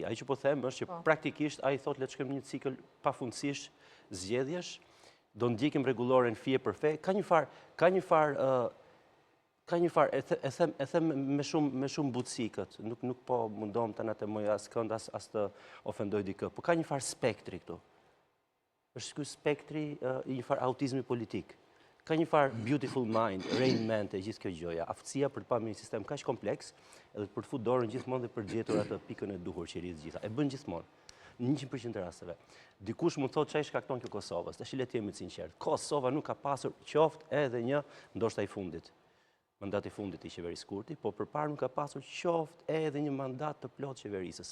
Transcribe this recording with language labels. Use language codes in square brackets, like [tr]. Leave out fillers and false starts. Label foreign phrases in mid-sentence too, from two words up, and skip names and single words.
[sq] Ai që po them është që praktikisht ai thotë le të shkojmë një cikël pafundësisht zgjedhjesh, do ndjekim rregulloren fije për fe, ka një farë, e them me shumë butësi këtë, nuk po mundom të anatemoj as kënd, as të ofendoj dikë, po ka një farë spektri këtu. Është ky spektri i një farë autizmi politik. Ka një farë beautiful mind, rain man të gjithë kjo gjoja, aftësia për të parë një sistem kaq kompleks, edhe për të futur dorën gjithmonë dhe për gjetur atë pikën e duhur që rrit gjitha. E bën gjithmonë. Në 100% të rasteve. Dikush mund thotë çfarë shkakton kjo Kosovës. Tash le të jemi të sinqertë. Kosova nuk ka pasur qoftë edhe një, ndoshta i fundit. Mandati i fundit i qeverisë Kurti, po përpara nuk ka pasur qoftë edhe një mandat të plot qeverisës.